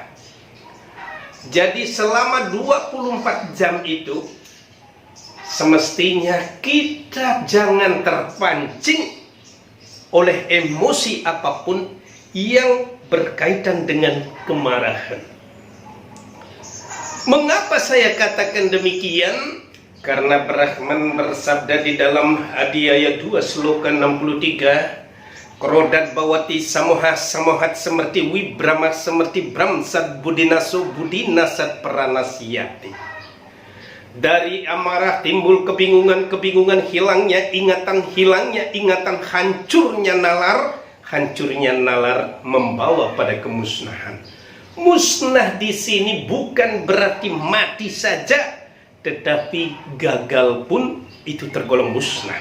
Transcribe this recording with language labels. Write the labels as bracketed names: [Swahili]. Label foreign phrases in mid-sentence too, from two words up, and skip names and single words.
[Indonesian] Jadi selama 24 jam itu semestinya kita jangan terpancing oleh emosi apapun yang berkaitan dengan kemarahan. Mengapa saya katakan demikian? Karena Brahman bersabda di dalam Adhyaya 2 sloka 63, [Sanskrit] Krodat bawati samoha samohat semerti wibrama semerti bramsat budinaso budinasat pranasiyati. [Indonesian] Dari amarah timbul kebingungan hilangnya ingatan, hancurnya nalar membawa pada kemusnahan. Musnah di sini bukan berarti mati saja, tetapi gagal pun itu tergolong musnah.